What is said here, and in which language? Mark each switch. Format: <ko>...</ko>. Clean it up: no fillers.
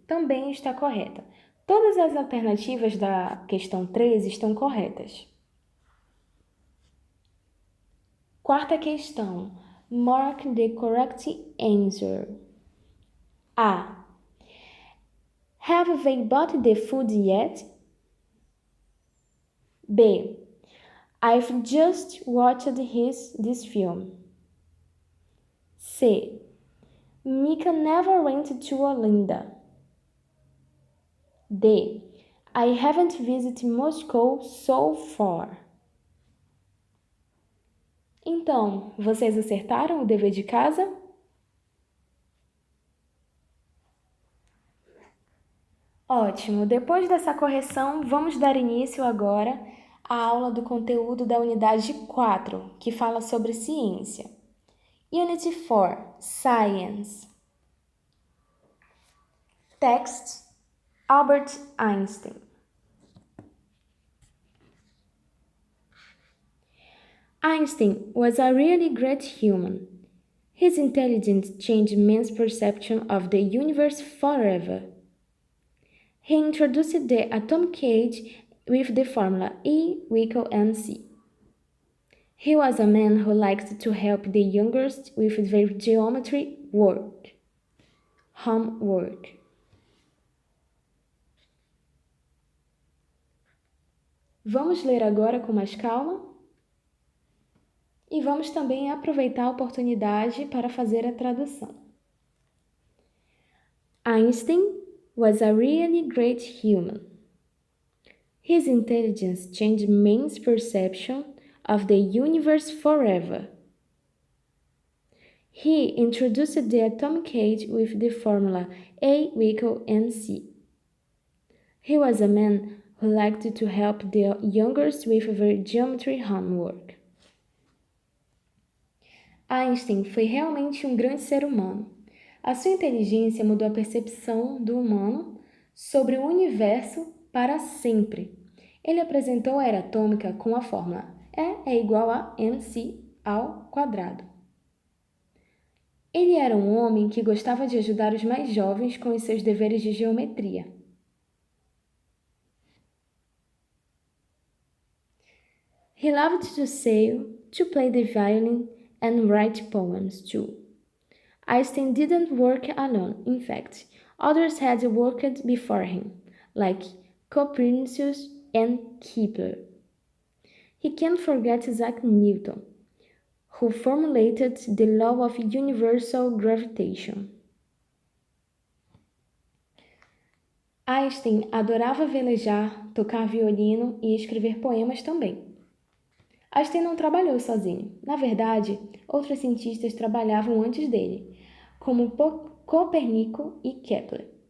<pt>Também está correta. Todas as alternativas da questão 3 estão corretas. Quarta questão.</pt> <en>Mark the correct answer. A. Have they bought the food yet? B. I've just watched this film. C. Mika never went to Olinda. D. I haven't visited Moscow so far.</en> <pt>Então, vocês acertaram o dever de casa? Ótimo! Depois dessa correção, vamos dar início agora à aula do conteúdo da unidade 4, que fala sobre ciência.</pt> <en>Unity 4, Science. Text, Albert Einstein. Einstein was a really great human. His intelligence changed man's perception of the universe forever. He introduced the atomic age with the formula E=mc. He was a man who liked to help the youngest with their geometry homework.</en> <pt>Vamos ler agora com mais calma? E vamos também aproveitar a oportunidade para fazer a tradução.</pt> <en>Einstein was a really great human. His intelligence changed man's perception of the universe forever. He introduced the atomic age with the formula A=mc. He was a man who liked to help the youngest with their geometry homework.</en> <pt>Einstein foi realmente um grande ser humano. A sua inteligência mudou a percepção do humano sobre o universo para sempre. Ele apresentou a era atômica com a fórmula E é igual a mc ao quadrado. Ele era um homem que gostava de ajudar os mais jovens com os seus deveres de geometria.</pt> <en>He loved to sail, to play the violin, and write poems too. Einstein didn't work alone, in fact, others had worked before him, like Copernicus and Kepler. He can't forget Isaac Newton, who formulated the law of universal gravitation.</en> <pt>Einstein adorava velejar, tocar violino e escrever poemas também. Einstein não trabalhou sozinho. Na verdade, outros cientistas trabalhavam antes dele, como Copérnico e Kepler.</pt>